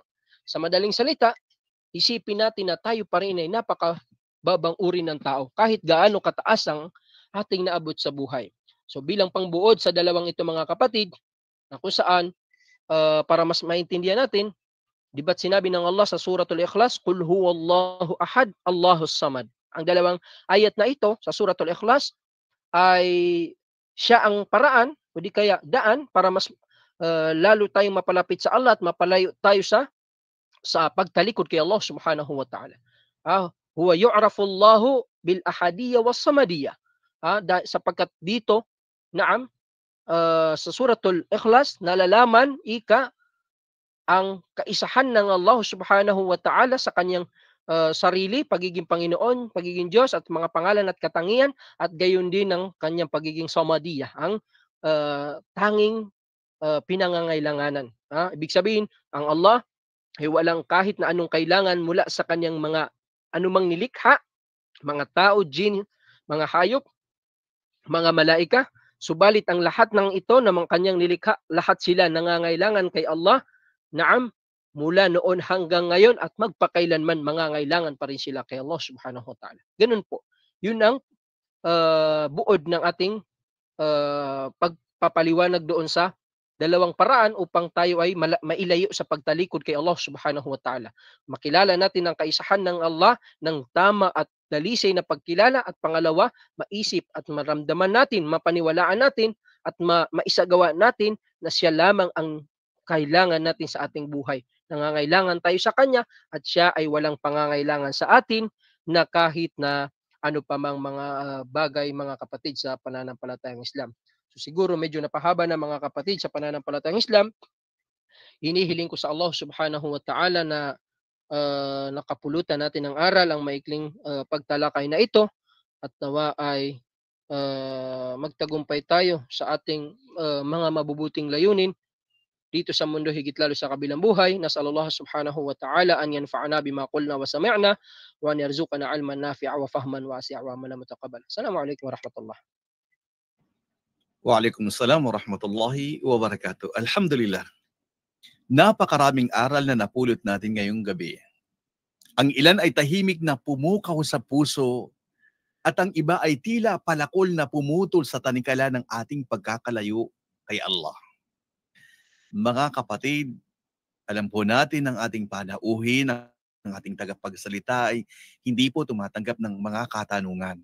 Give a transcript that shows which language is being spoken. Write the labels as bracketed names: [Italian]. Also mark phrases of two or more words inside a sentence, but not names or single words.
[Filipino] Sa madaling salita, isipin natin na tayo pa rin ay napakababang uri ng tao. Kahit gaano kataas ang ating naabot sa buhay. So bilang pangbuod sa dalawang ito mga kapatid, na kung saan para mas maintindihan natin, di ba't sinabi ng Allah sa Suratul Ikhlas, [Arabic] قل هو الله أحد، الله الصمد. [Filipino] Ang dalawang ayat na ito sa Suratul Ikhlas ay siya ang paraan o di kaya daan para mas lalo tayong mapalapit sa Allah at mapalayo tayo sa pagtalikod kay Allah [Arabic] سبحانه وتعالى. هو يعرف الله بالأحدية والصمدية. [Filipino] Sapagkat dito, naam, sa Suratul Ikhlas, nalalaman ang kaisahan ng Allah [Arabic] سبحانه وتعالى [Filipino] sa kanyang sarili, pagiging Panginoon, pagiging Diyos at mga pangalan at katangian, at gayon din ng kanyang pagiging samadiyya, ang tanging pinangangailanganan. Ibig sabihin, ang Allah ay walang kahit na anong kailangan mula sa kanyang mga anumang nilikha, mga tao, jin, mga hayop, mga malaika. Subalit ang lahat ng ito na mga kanyang nilikha, lahat sila nangangailangan kay Allah. Naam, mula noon hanggang ngayon at magpakailanman mangangailangan pa rin sila kay Allah [Arabic] سبحانه وتعالى. [Filipino] Ganun po. Yun ang buod ng ating pagpapaliwanag doon sa dalawang paraan upang tayo ay mailayo sa pagtalikod kay Allah [Arabic] سبحانه وتعالى. [Filipino] Makilala natin ang kaisahan ng Allah ng tama at dalisay na pagkilala, at pangalawa, maisip at maramdaman natin, mapaniwalaan natin at maisagawa natin na siya lamang ang kailangan natin sa ating buhay. Nangangailangan tayo sa Kanya at siya ay walang pangangailangan sa atin na kahit na ano pa mang mga bagay, mga kapatid, sa pananampalatayang Islam. So siguro medyo napahaba na mga kapatid sa pananampalatayang Islam. Hinihiling ko sa Allah [Arabic] سبحانه وتعالى [Filipino] na nakapulutan natin ng aral ang maikling pagtalakay na ito, at nawa ay magtagumpay tayo sa ating mga mabubuting layunin dito sa mundo, higit lalo sa kabilang buhay. [Arabic] نسأل الله سبحانه وتعالى أن ينفعنا بما قلنا وسمعنا وأن يرزقنا علما نافعا وفهما واسعا وعملا متقبلا. السلام عليكم ورحمة الله. وعليكم السلام ورحمة الله وبركاته. [Filipino] Alhamdulillah. Napakaraming aral na napulot natin ngayong gabi. Ang ilan ay tahimik na pumukaw sa puso, at ang iba ay tila palakol na pumutol sa tanikala ng ating pagkakalayo kay Allah. Mga kapatid, alam po natin ang ating panauhin, ang ating tagapagsalita ay hindi po tumatanggap ng mga katanungan.